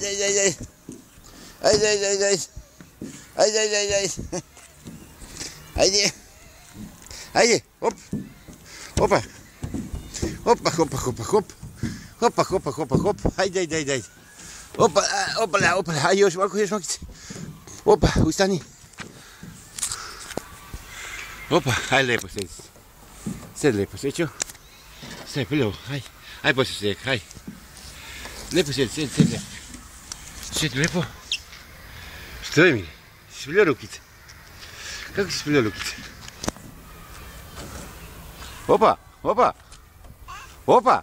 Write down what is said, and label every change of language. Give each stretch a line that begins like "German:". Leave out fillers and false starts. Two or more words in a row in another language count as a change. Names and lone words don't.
Bosnian: Ajde. Hop. Opa. Hop. Ajde. Opa. Ajde, još malkice. Opa, ustani. Opa, ajde lijepo sedi. Sedi lijepo, svećo. Sedi prljavo, aj poslije sedi, aj. Lijepo sedi lijepo. Sedi lijepo. Što je, Mile? Si spljio rukice? Kako si spljio rukice? Opa.